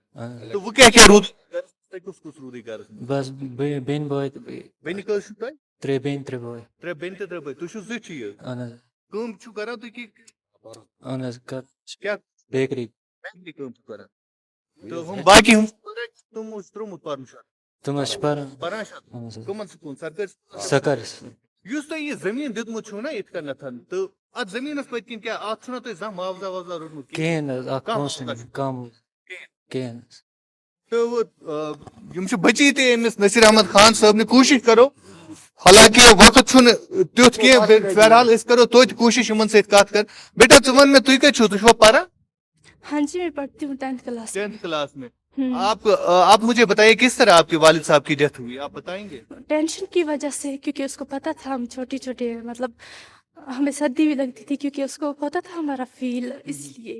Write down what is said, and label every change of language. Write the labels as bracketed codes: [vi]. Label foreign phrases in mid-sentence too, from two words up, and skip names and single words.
[ks] اہن تہٕ وۄنۍ کیٛاہ روٗد تۄہہِ کُس کُس روٗدٕے گرس منٛز بس بیٚنہِ بٲے تہٕ بیٚیہِ بیٚنہِ کٔژ چھِو تۄہہِ 3 بیٚنہِ 3 بٲے ترٛےٚ بیٚنہِ تہٕ 3 بٲے تُہۍ چھِو زٕ چیٖز اہن حظ کٲم چھِو کران تُہۍ کہِ اہن حظ کیٛاہ بیکری بیکری کٲم چھِو کران تہٕ ہُم باقی ہُم تِمو چھُ ترٛوومُت پرُن شُر تِم حظ چھِ پران پران چھا اہن حظ کٕمن سکوٗل سرکٲرۍ سکر یُس تۄہہِ یہِ زٔمیٖن دیُتمُت چھُو نا یِتھ کٔنٮ۪تھ تہٕ اتھ زٔمیٖنس پٔتۍ کِنۍ کیٛاہ اتھ چھُنا تۄہہِ زانٛہہ معاوضہ واوضہ روٚٹمُت کِہیٖنۍ حظ اکھ کانٛہہ پونٛسہٕ نہٕ کم کِہیٖنۍ حظ تہٕ یِم چھِ بچی تہِ أمِس نصیر احمد خان صٲبنہِ کوٗشش کرو حالانکہِ وقت چھُنہٕ تیُتھ کینٛہہ فِلحال أسۍ کرو توتہِ کوٗشش یِمن سۭتۍ کتھ کر بیٹا ژٕ وَن مےٚ تُہۍ کتہِ چھِو تُہۍ چھِوا پران [ur] ہاں جی میں پڑھتی ہوں 10th کلاس 10th کلاس میں آپ مجھے بتائیے کس طرح آپ کے والد صاحب کی ڈیتھ ہوئی آپ بتائیں گے ٹینشن کی وجہ سے کیونکہ اس کو پتا تھا ہم چھوٹے چھوٹے مطلب ہمیں سردی بھی لگتی تھی کیونکہ اس کو ہوتا تھا ہمارا فیل اس لیے